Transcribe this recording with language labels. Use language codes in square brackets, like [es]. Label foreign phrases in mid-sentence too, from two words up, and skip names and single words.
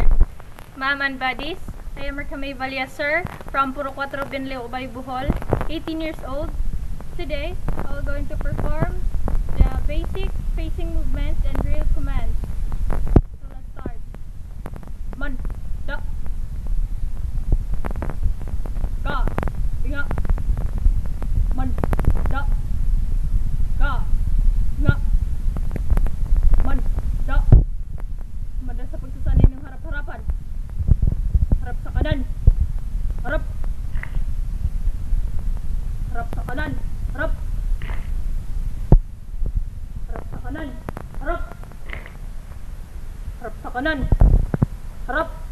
[en] Ma'am and buddies, I am Mercamay Valia, sir, from Puro 4 Benle, Ubay, Bohol, 18 years old. Today, I will going to perform the basic facing movements and drill commands. So let's start. Man, da, ka, inga, man, da, ka, inga, man, da. [tl] Manda sa pagsasanay ng harap-harapan. Harap sa kanan. Harap. Harap sa kanan. Harap. Harap sa kanan. Harap. Harap sa kanan. Harap.